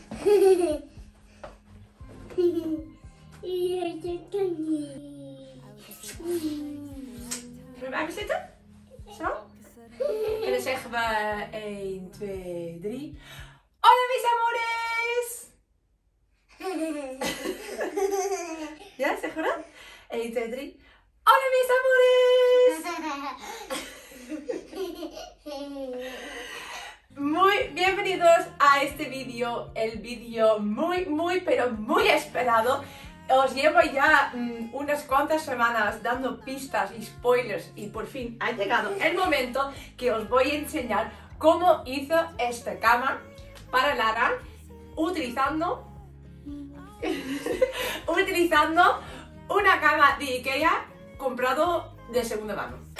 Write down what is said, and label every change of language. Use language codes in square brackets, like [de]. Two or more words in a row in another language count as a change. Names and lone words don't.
[nl] Zullen we even zitten? Zo? En dan zeggen we 1, 2, 3. [es] Hola mis amores! [nl] Ja, zeggen we dat? 1, 2, 3. [es] Hola mis amores! Muy bienvenidos a este vídeo, el vídeo muy pero muy esperado. Os llevo ya unas cuantas semanas dando pistas y spoilers y por fin ha llegado el momento que os voy a enseñar cómo hizo esta cama para Lara utilizando una cama de Ikea comprado de segunda mano.